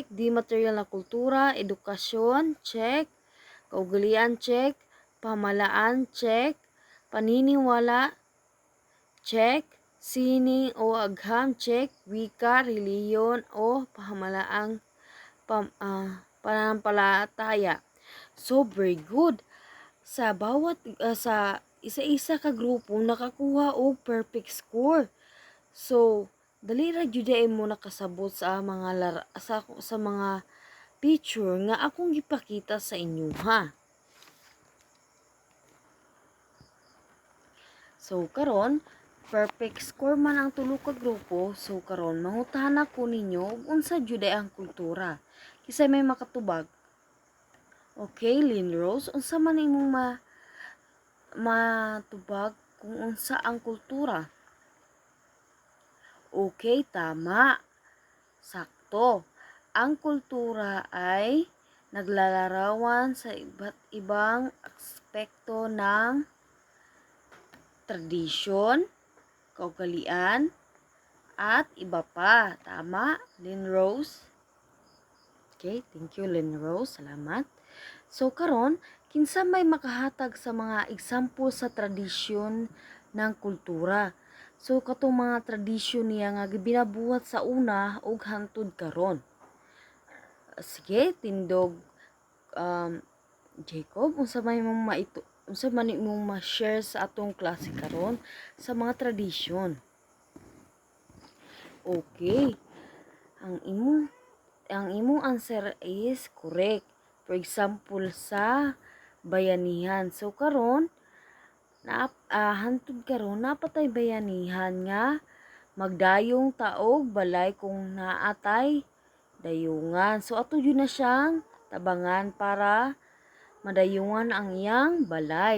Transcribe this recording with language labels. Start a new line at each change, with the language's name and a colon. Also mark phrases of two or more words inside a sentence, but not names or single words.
Filipino: Di material na kultura, edukasyon, check. Kaugalian, check. Pamalaan, check. Paniniwala, check. Sining o agham, check. Wika, reliyon o pamalaang pananampalataya.
English: So very good.
Cebuano: Sa bawat sa isa-isa ka grupo nakakuha og
English: perfect score.
Cebuano: So dali ra gyud mo nakasabot sa mga sa mga picture nga akong gipakita sa inyo ha. So karon
English: perfect score
Cebuano: man ang tulo ka grupo. So karon mangutahan ako ninyo ug unsa gyud ang kultura. Kisay may makatubag? Okay, Lynn Rose, unsa man imong matubag kung unsa ang kultura? Okay, tama. Sakto.
Filipino: Ang kultura ay naglalarawan sa iba't ibang aspekto ng tradisyon, kaugalian, at iba pa. Tama, Lynn Rose?
English: Okay, thank you, Lynn Rose.
Cebuano: Salamat. So, karon kinsa may makahatag sa mga example sa tradisyon ng kultura. So, katong mga tradisyon niya nga binabuhat sa una ug hangtod karon. Sige, tindog Jacob, unsa man imong ma-share sa atong klase karon sa mga tradisyon. Okay. Ang imong
English: answer is correct. For example,
Cebuano: sa bayanihan. So karon hantod karon napatay bayanihan nga magdayong taog balay kung naatay dayungan. So ato yun na siyang tabangan para madayungan ang iyang balay.